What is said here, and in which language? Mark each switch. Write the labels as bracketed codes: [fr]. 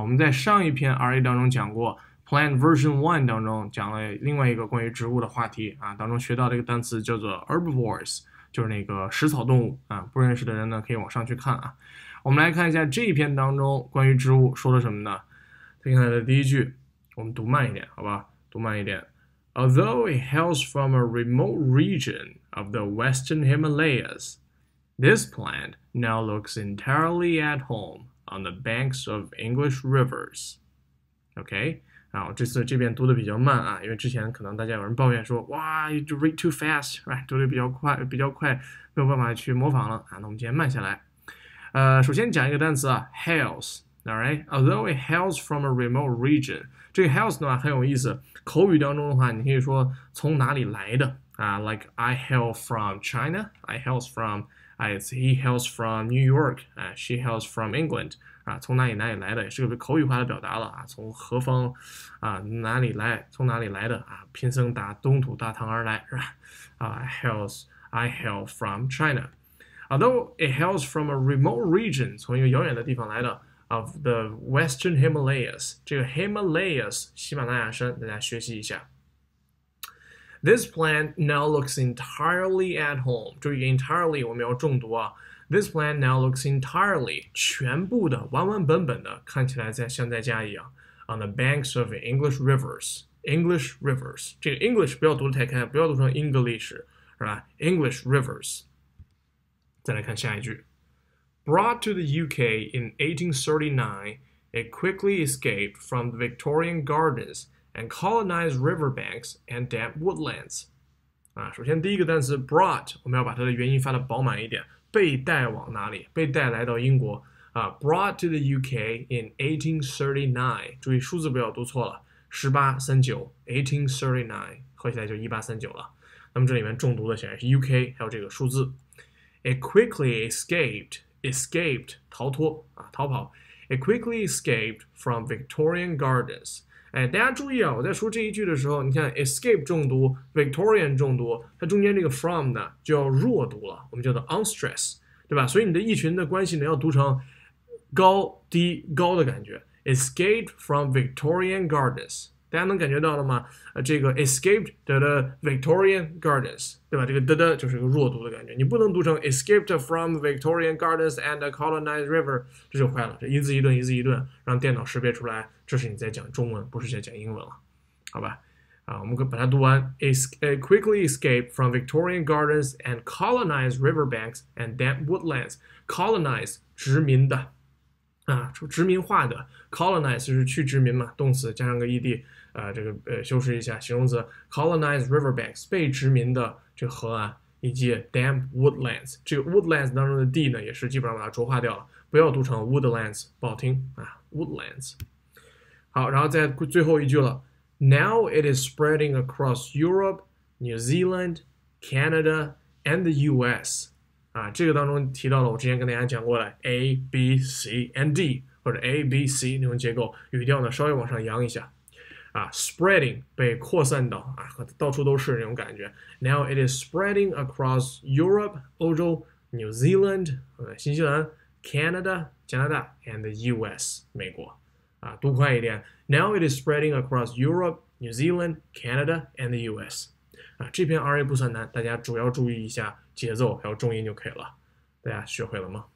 [zh] 我们在上一篇 RA 当中讲过 Plan Version 1当中讲了另外一个关于植物的话题啊，当中学到这个单词叫做 herbivores， 就是那个食草动物啊。不认识的人呢可以往上去看啊。我们来看一下这一篇当中关于植物说了什么呢？再看它的第一句，我们读慢一点，好吧？读慢一点。 [en] Although it hails from a remote region of the Western Himalayas,This plant now looks entirely at home on the banks of English rivers. [zh] OK， 啊，这次这边读的比较慢啊，因为之前可能大家有人抱怨说，哇 ， [en] you read too fast， [zh] 读的比较快，没有办法去模仿了啊。那我们今天慢下来。首先讲一个单词啊 ，hails。 [en] All right, although it hails from a remote region， [zh] 这个 hails 的话很有意思。口语当中的话，你可以说从哪里来的啊 ， [en] like I hail from China, I hails from。He hails from New York， she hails from England， [zh] 从哪里来的，也是个口语化的表达了啊，从何方啊哪里来，从哪里来的啊，贫僧打东土大唐而来，是吧？ [en] I hail from China，although it hails from a remote region， [zh] 从一个遥远的地方来的 [en] of the Western Himalayas， [zh] 这个 Himalayas 喜马拉雅山，大家学习一下。 [en] This plant now looks entirely at home. [zh] 注意 entirely 我们要重读啊。 [en] This plant now looks entirely [zh] 全部的完完本本的看起来像在家一样。 [en] On the banks of English rivers. [zh] English rivers 这个 English 不要读得太开，不要读成 English 是吧 ？English rivers。再来看下一句。 [en] Brought to the UK in 1839, it quickly escaped from the Victorian gardens.And colonized riverbanks and damp woodlands. [zh] 首先第一个单词 brought， 我们要把它的元音发的饱满一点，被带往哪里？被带来到英国 [en] brought to the UK in 1839。 [zh] 注意数字不要读错了，1839 1839合起来就1839了。那么这里面重读的显然是 UK， 还有这个数字。 [en] It quickly escaped [zh] 逃脱逃跑。 [en] It quickly escaped from Victorian gardens。 [zh] 大家注意啊！我在说这一句的时候，你看 escape 重读 ，Victorian 重读，它中间这个 from 呢就要弱读了，我们叫做 unstress， 对吧？所以你的意群的关系呢要读成高低高的感觉 ， [en] escaped from Victorian gardens， [zh] 大家能感觉到了吗？这个 [en] escaped the Victorian gardens， [zh] 对吧？这个的就是个弱读的感觉，你不能读成 [en] escaped from Victorian gardens and colonized river， [zh] 这就坏了，这一字一顿，让电脑识别出来。这是你在讲中文，不是在讲英文了，好吧？我们可以把它读完。 [en] Quickly escaped from Victorian gardens and colonized riverbanks and damp woodlands. [zh] Colonize 殖民的殖民化的 colonize 就是去殖民嘛，动词加上个 ed， 这个修饰一下形容词 [en] colonized riverbanks [zh] 被殖民的这个河岸，以及 damp woodlands。这个 woodlands 当中的 d 呢，也是基本上把它浊化掉了，不要读成 woodlands， 不好听woodlands。好，然后在最后一句了。 [en] Now it is spreading across Europe, New Zealand, Canada, and the U.S. [zh] 这个当中提到了我之前跟大家讲过的 A, B, C, and D 或者 A, B, C 那种结构，语调呢稍微往上扬一下。 Spreading 被扩散到到处都是那种感觉。 [en] Now it is spreading across Europe 欧洲 New Zealand 新西兰 Canada 加拿大 and the U.S. [zh] 美国。读快一点 [en] Now it is spreading across Europe, New Zealand, Canada, and the US. [zh] 这篇 RA 不算难，大家主要注意一下节奏还有重音就可以了。大家学会了吗？